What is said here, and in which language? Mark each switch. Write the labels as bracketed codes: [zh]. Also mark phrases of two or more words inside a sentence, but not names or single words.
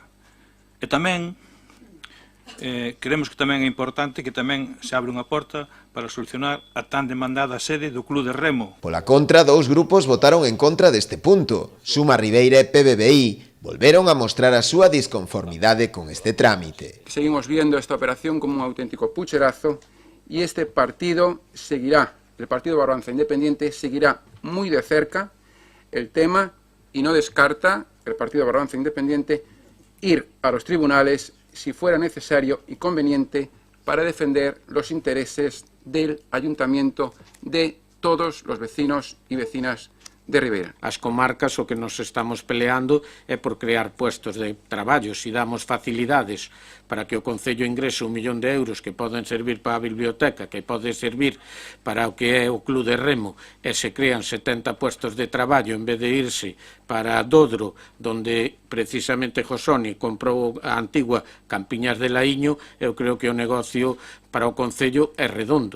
[gl] E tamén queremos que tamén é importante que tamén se abre unha porta para solucionar a tan demandada sede do Club de Remo. Pola contra, dous grupos votaron en contra deste punto. Suma Ribeira e PBBI volveron a mostrar a súa disconformidade con este trámite. [es] Seguimos viendo esta operación como un auténtico pucherazo y este partido seguirá, el Partido Barbanza Independiente seguirá muy de cerca el tema y no descarta el Partido Barbanza Independiente ir a los tribunales si fuera necesario y conveniente para defender los intereses del ayuntamiento de todos los vecinos y vecinas de Ribeira. [gl] As comarcas o que nos estamos peleando é por crear puestos de traballo. Si damos facilidades para que o Concello ingrese 1 millón de euros que poden servir para a biblioteca, que pode servir para o que é o Club de Remo, e se crean 70 puestos de traballo en vez de irse para Dodro, donde precisamente Josoni comprou a antigua Campiñas de Laíño, eu creo que o negocio para o Concello é redondo.